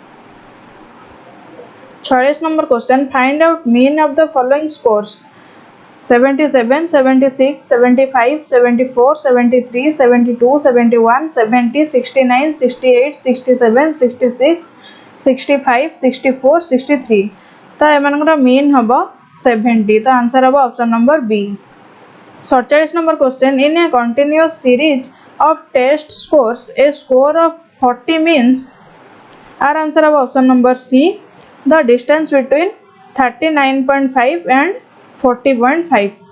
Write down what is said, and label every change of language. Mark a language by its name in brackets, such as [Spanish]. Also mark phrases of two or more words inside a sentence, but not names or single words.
[English] 46 number question, find out mean of the following scores: 77, 76, 75, 74, 73, 72, 71, 70, 69, 68, 67, 66, 65, 64, 63. [Odia] ତ ଏମାନକର ମିନ ହବ 70. ତ ଆନସର ହବ [English] option number B. 47 number question, in a continuous series of test scores a score of 40 means. Our answer of option number C, the distance between 39.5 and 40.5.